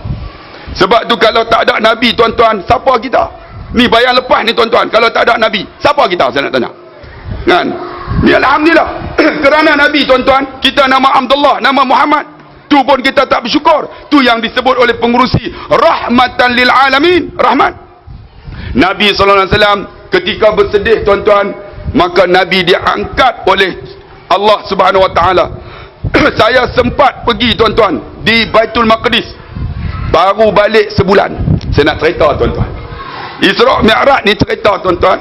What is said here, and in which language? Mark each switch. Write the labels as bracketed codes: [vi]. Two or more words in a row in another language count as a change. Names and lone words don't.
[ms] Sebab tu kalau tak ada Nabi tuan-tuan, siapa kita? Ni bayang lepas ni tuan-tuan, kalau tak ada Nabi, siapa kita? Saya nak tanya kan? Ni alhamdulillah. Kerana Nabi tuan-tuan, kita nama Abdullah, nama Muhammad, tu pun kita tak bersyukur. Tu yang disebut oleh pengurusi [ar] رحمة للعالمين, [ms] rahmat. Nabi SAW ketika bersedih tuan-tuan, maka Nabi diangkat oleh Allah [ar] سبحانه وتعالى. [ms] Saya sempat pergi tuan-tuan di Baitul Maqdis, baru balik sebulan. Saya nak cerita tuan-tuan, Isra Mi'raj ni cerita tuan-tuan.